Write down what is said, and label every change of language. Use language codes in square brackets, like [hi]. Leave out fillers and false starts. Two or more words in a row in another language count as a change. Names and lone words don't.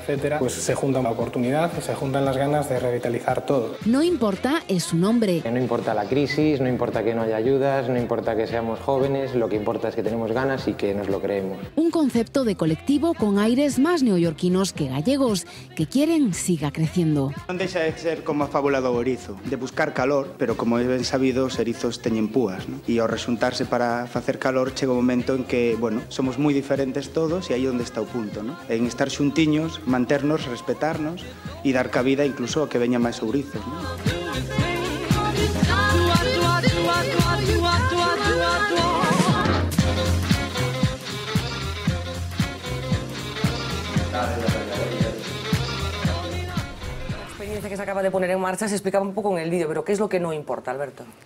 [es] etcétera, pues se junta la oportunidad y se juntan las ganas de revitalizar todo. No importa es su nombre. No importa la crisis, no importa que no haya ayudas, no importa que seamos jóvenes, lo que importa es que tenemos ganas y que nos lo creemos. Un concepto de colectivo con aires más neoyorquinos que gallegos, que quieren siga creciendo. [gl] Non deixa de ser como a fábula do Gorizo, de buscar calor, pero como é ben sabido, os erizos teñen púas, non? E ao resuntarse para facer calor chega un momento en que, bueno, somos moi diferentes todos e aí onde está o punto, non? En estar xuntiños, manternos, respetarnos e dar cabida incluso a que veñan máis ourizos, non? [es] Que se acaba de poner en marcha se explicaba un poco en el vídeo, pero ¿qué es lo que no importa, Alberto?